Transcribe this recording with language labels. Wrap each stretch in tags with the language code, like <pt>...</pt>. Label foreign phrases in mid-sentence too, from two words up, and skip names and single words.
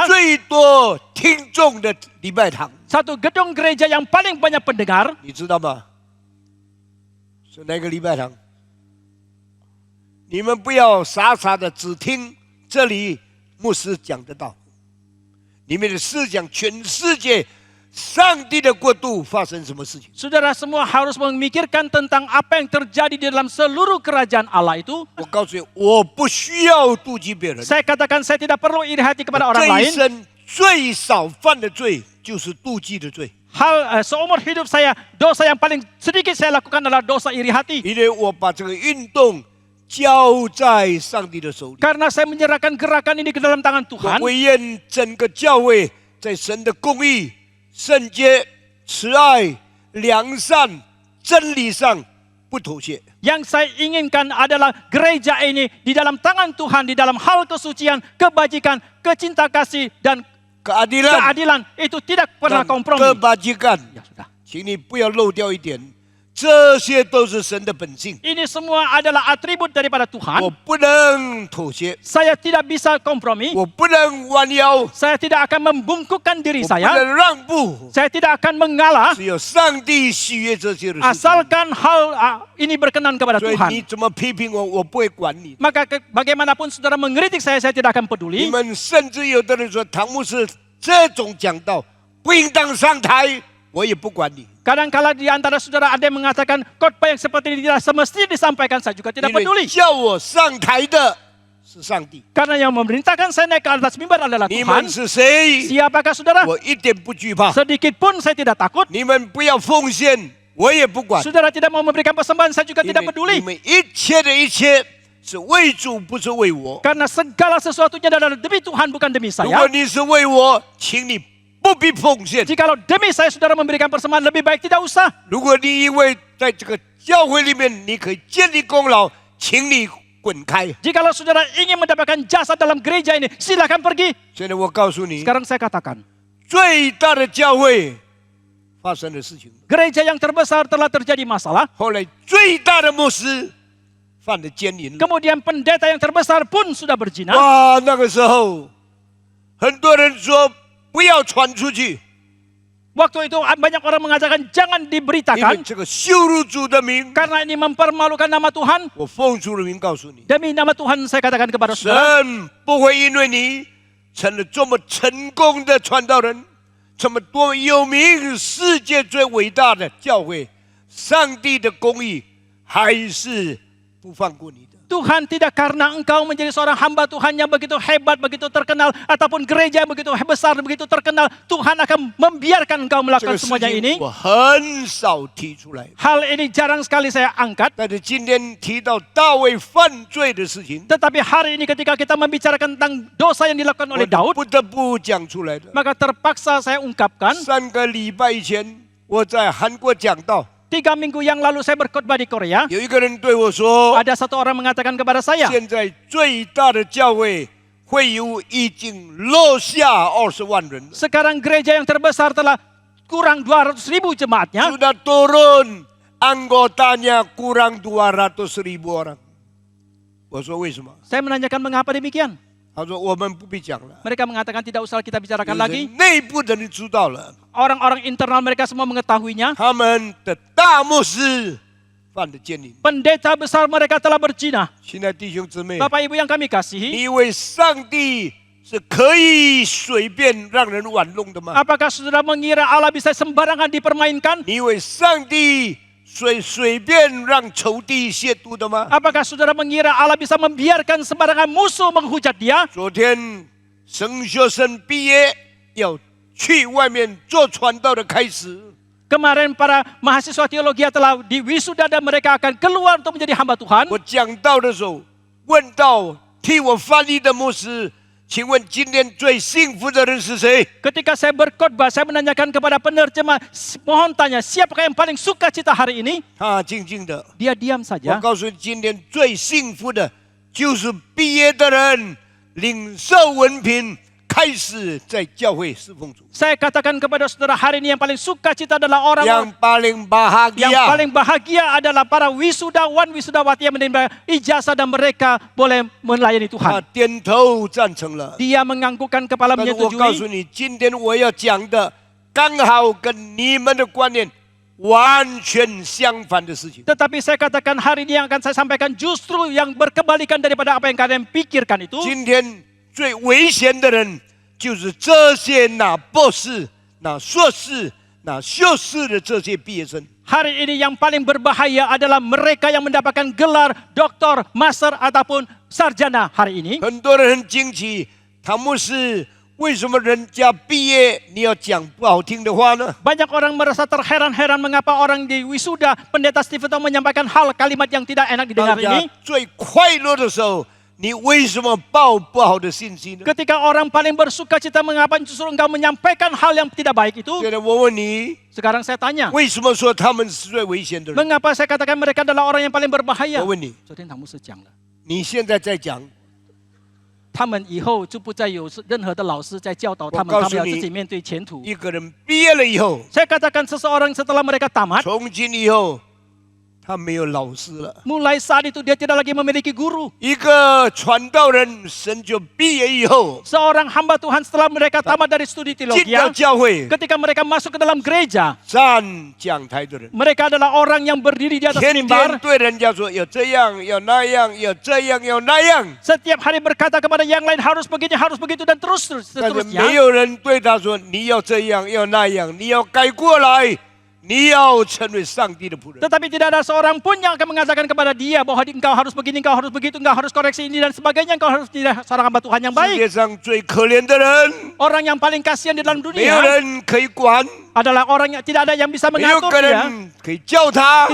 <zh>最多听众的礼拜堂，</zh> <id>Satu gedung gereja yang paling banyak pendengar.</id> <zh>你知道吗？是哪个礼拜堂？你们不要傻傻的只听这里牧师讲的道，你们的思想全世界上帝的国度发生什么事情？</zh> <id>Saudara semua harus memikirkan tentang apa yang terjadi di dalam seluruh kerajaan Allah itu.</id> <zh>我告诉你，我不需要妒忌别人。</zh> <id>Saya katakan saya tidak perlu iri hati kepada orang</id> <zh>这一</zh> <id>lain.</id> <zh>生最少犯的罪就是妒忌的罪，</zh> <id>Seumur hidup saya, dosa yang paling sedikit saya lakukan adalah dosa iri hati.</id> <zh>因为我把这个运动交在上帝的手里。</zh> <id>Karena saya menyerahkan gerakan ini ke dalam tangan</id> <zh>我</zh> <id>Tuhan.</id> <zh>唯愿整个教会在神的公义、圣洁、慈爱、良善、真理上不妥协。</zh> <id>Yang saya inginkan adalah gereja ini di dalam tangan Tuhan, di dalam hal kesucian, kebajikan, kecinta kasih, dan keadilan keadilan. Itu tidak pernah dan kompromi. kebajikan， Ya sudah.</id> <zh>请你不要漏掉一点，这些都是神的本性，</zh> <id>Ini semua adalah atribut daripada</id> <zh>我</zh> <id>Tuhan.</id> <zh>不能妥协，</zh> <id>Saya tidak bisa kompromi.</id> <zh>我不能弯腰，</zh> <id>Saya tidak akan membungkukkan diri</id> <zh>我不</zh> <id>saya.</id> <zh>能让步。</zh> <id>Saya tidak akan mengalah</id> <zh>只有上帝喜悦这些的事情。</zh> <id>asalkan hal ini berkenan kepada</id> <zh>所以</zh> <id>Tuhan.</id> <zh>你怎么批评我，我不会管你。</zh> <id>Maka bagaimanapun saudara mengkritik saya tidak akan</id> <zh>你</zh> <id>peduli.</id> <zh>们甚至有的人说，唐牧师这种讲道不应当上台，我也不管你，</zh> <id>Kadang-kala di antara saudara ada yang mengatakan khotbah yang seperti ini tidak semestinya disampaikan, saya juga tidak</id> <zh>因为</zh> <id>peduli.</id> <zh>叫我上台的是上帝。</zh> <id>Karena yang memerintahkan saya naik ke atas mimbar adalah</id> <zh>你</zh> <id>Tuhan.</id> <zh>们是谁？</zh> <id>Siapakah saudara?</id> <zh>我一点不惧怕。</zh> <id>Sedikit pun saya tidak takut.</id> <zh>你们不要奉献，我也不管。</zh> <id>Saudara tidak mau memberikan persembahan, saya juga</id> <zh>因</zh> <id>tidak</id> <zh>为你</zh> <id>peduli.</id> <zh>们一切的一切是为主，不是为我。</zh> <id>Karena segala sesuatunya adalah demi Tuhan, bukan demi</id> <zh>如</zh> <id>saya.</id> <zh>果你是为我，请你不必奉献。</zh> <id>Jikalau demi saya saudara memberikan persembahan, lebih baik tidak usah.</id> <zh>如果你因为在这个教会里面你可以建立功劳，请你滚开。</zh> <id>Jikalau saudara ingin mendapatkan jasa dalam gereja ini, silakan pergi.</id> <zh>现在我告诉你，</zh> <id>Sekarang saya katakan,</id> <zh>最大的教会发生的事情，</zh> <id>gereja yang terbesar telah terjadi masalah.</id> <zh>后来最大的牧师犯了奸淫了。</zh> <id>Kemudian pendeta yang terbesar pun sudah berzina.</id> <zh>哇，那个时候很多人说不要传出去，</zh> <id>Waktu itu banyak orang mengatakan jangan</id> <zh>因为</zh> <id>diberitakan</id> <zh>这个羞辱主的名。</zh> <id>karena ini mempermalukan nama Tuhan.</id> <zh>我奉主的名告诉你，</zh> <id>Demi nama Tuhan saya katakan kepada saudara,</id> <zh>神不会因为你成了这么成功的传道人，这么多有名、世界最伟大的教会，上帝的公义还是不放过你的。</zh> <id>Tuhan tidak karena engkau menjadi seorang hamba Tuhan yang begitu hebat, begitu terkenal, ataupun gereja yang begitu besar, begitu terkenal, Tuhan akan membiarkan engkau</id> <zh>这</zh> <id>melakukan</id> <zh>个事</zh> <id>semuanya</id> <zh>情</zh> <id>ini.</id> <zh>我很少提出来，</zh> <id>Hal ini jarang sekali saya angkat.</id> <zh>但是今天提到大卫犯罪的事情，</zh> <id>Tetapi hari ini ketika kita membicarakan tentang dosa yang dilakukan</id> <zh>我</zh> <id>oleh Daud,</id> <zh>不得不讲出来的。</zh> <id>maka terpaksa saya ungkapkan.</id> <zh>3 个礼拜以前，我在韩国讲道，</zh> <id>3 minggu yang lalu saya berkhotbah di Korea.</id> <zh>有一个人对我说，</zh> <id>Ada satu orang mengatakan kepada saya,</id> <zh>现在最大的教会会有已经落下20万人了，</zh> <id>sekarang gereja yang terbesar telah kurang 200.000 jemaatnya. sudah turun anggotanya kurang 200.000 orang。</id> <zh>我说为什么？</zh> <id>Saya menanyakan mengapa demikian.</id> <zh>他说我们不必讲了，</zh> <id>Mereka mengatakan tidak usah kita</id> <zh>就</zh> <id>bicarakan</id> <zh>是</zh> <id>lagi.</id> <zh>内部的人知道了，</zh> <id>Orang-orang internal mereka semua mengetahuinya.</id> <zh>他们的大牧师犯了奸淫。</zh> <id>Pendeta besar mereka telah berzina.</id> <zh>亲爱的弟兄姊妹，</zh> <id>Bapak Ibu yang kami</id> <zh>你</zh> <id>kasihi,</id> <zh>以为上帝是可以随便让人玩弄的吗？</zh> <id>apakah saudara mengira Allah bisa sembarangan dipermainkan?</id> <zh>你以为上帝随便让仇敌亵渎的吗？</zh> <id>Apakah saudara mengira Allah bisa membiarkan sembarangan musuh menghujat dia?</id> <zh>昨天神学生毕业要去外面做传道的开始，</zh> <id>Kemarin para mahasiswa teologi telah diwisuda dan mereka akan keluar untuk menjadi hamba Tuhan.</id> <zh>我讲道的时候问到替我翻译的牧师，请问今天最幸福的人是谁？</zh> <id>Ketika saya berkhotbah, saya menanyakan kepada penerjemah, mohon tanya, siapakah yang paling suka cita hari ini?</id> <zh>他静静的。</zh> <id>Dia diam</id> <zh>我</zh> <id>saja.</id> <zh>告诉你，今天最幸福的就是毕业的人，领受文凭，开始在教会侍奉主。</zh> <id>Saya katakan kepada saudara, hari ini yang paling suka cita adalah orang yang paling yang bahagia paling bahagia adalah para wisudawan, wisudawati yang menerima ijazah dan mereka boleh melayani</id> <zh>他</zh> <id>Tuhan.</id> <zh>点头赞成了。</zh> <id>Dia menganggukkan kepala</id> <zh>但是我告诉</zh> <id>menyetujui.</id> <zh>你，今天我要讲的刚好跟你们的观念完全相反的事情。</zh> <id>Tetapi saya katakan hari ini yang akan saya sampaikan justru yang berkebalikan daripada apa yang kalian pikirkan itu.</id> <zh>今天最危险的人，就是这些拿博士、拿硕士、拿修士的这些毕业生。</zh> <id>Hari ini yang paling berbahaya adalah mereka yang mendapatkan gelar doktor, master ataupun sarjana hari ini.</id> <zh>很多人很惊奇，唐牧师，为什么人家毕业你要讲不好听的话呢？</zh> <id>Banyak orang merasa terheran-heran mengapa orang di wisuda pendeta Stephen Tong menyampaikan hal kalimat yang tidak enak</id> <zh>大</zh> <id>didengar</id> <zh>家</zh> <id>ini.</id> <zh>最快乐的时候，你为什么报不好的信息呢？</zh> <id>Ketika orang paling bersuka cita mengapa justru engkau menyampaikan hal yang tidak baik itu?</id> <zh>现在我问你，</zh> <id>Sekarang saya tanya,</id> <zh>为什么说他们是最危险的人？</zh> <id>mengapa saya katakan mereka adalah orang yang paling berbahaya?</id> <zh>我问你，昨天唐牧师讲了，你现在在讲，他们以后就不再有任何的老师在教导他们，我告诉你他们要自己面对前途。一个人毕业了以后，</zh> <id>Saya katakan seseorang setelah mereka tamat,</id> <zh>从今以后，他没有老师了。</zh> <id>mulai saat itu dia tidak lagi memiliki guru.</id> <zh>一个传道人，神就毕业以后</zh> <id>Seorang hamba Tuhan setelah mereka tamat dari studi</id> <zh>进</zh> <id>teologi,</id> <zh>到教会，</zh> <id>ketika mereka masuk ke dalam gereja,</id> <zh>站讲台的人，</zh> <id>mereka adalah orang yang berdiri di atas</id> <zh>天天</zh> <id>mimbar,</id> <zh>对人家说要这样，要那样，要这样，要那样，</zh> <id>setiap hari berkata kepada yang lain harus begini, harus begitu dan terus</id> <zh>但是没</zh> <id>seterusnya.</id> <zh>有人对他说你要这样，要那样，你要改过来，你要成为上帝的仆人。</zh> <id>Tetapi tidak ada seorang pun yang akan mengatakan kepada dia bahwa engkau harus begini, engkau harus begitu, engkau harus koreksi ini dan sebagainya, engkau harus tidak seorang hamba Tuhan yang</id> <zh>世</zh> <id>baik.</id> <zh>界上最可怜的人，</zh> <id>Orang yang paling kasihan di dalam</id> <zh>没有</zh> <id>dunia</id> <zh>人可以管，</zh> <id>adalah orang yang tidak ada yang bisa</id> <zh>没有</zh> <id>mengatur</id> <zh>个</zh> <id>dia.</id> <zh>人可以教他，</zh>